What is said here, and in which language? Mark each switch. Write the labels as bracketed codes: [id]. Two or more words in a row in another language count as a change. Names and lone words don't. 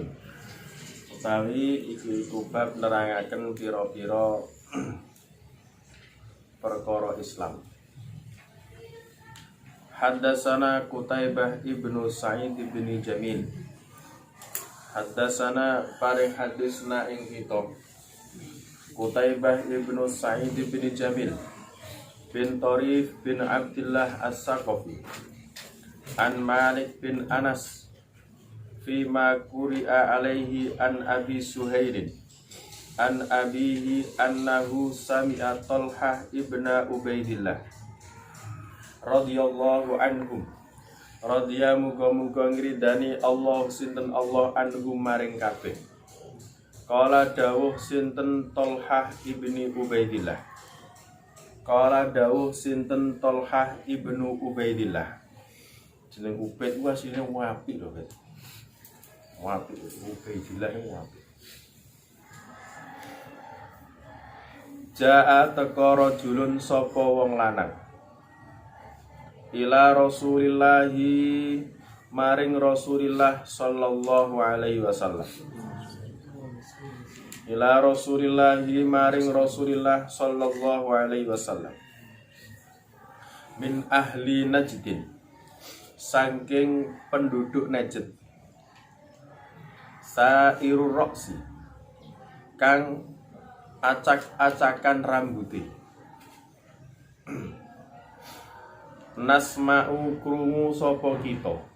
[jv] Utawi iku bab nerangaken pira-pira perkara Islam. [ar] حدثنا قتيبة بن سعيد بن جميل. [jv] Haddatsana paring hadisna ing kita Qutaibah ibnu Sa'id bin Jamil [ar] بن طريف بن عبد الله الثقفي عن مالك بن أنس فيما قرئ عليه عن أبي سهير عن أبيه أنه سمع طلحة بن عبيد الله رضي الله عنهم رضي [jv] muga-muga ngridani Allah sinten Allah [ar] anhum [jv] maring kabeh. Qala dawuh sinten Talhah ibni Ubaidillah. Qala dawuh sinten Talhah ibnu Ubaidillah. Jeneng Ubaid ku asline apik lho, Guys. Apik Ubaidillah ku apik. [ar] Ja'a teka rajulun [jv] sapa wong lanang [ar] إلى رسول الله maring رسول الله صلى الله عليه وسلم. إلى رسول الله maring رسول الله صلى الله عليه وسلم. من أهل نجد, [jv] saking penduduk Najd. [ar] ثائر الرأس, [jv] kang acak-acakan rambuté. Nasma'u krungu sapa kita.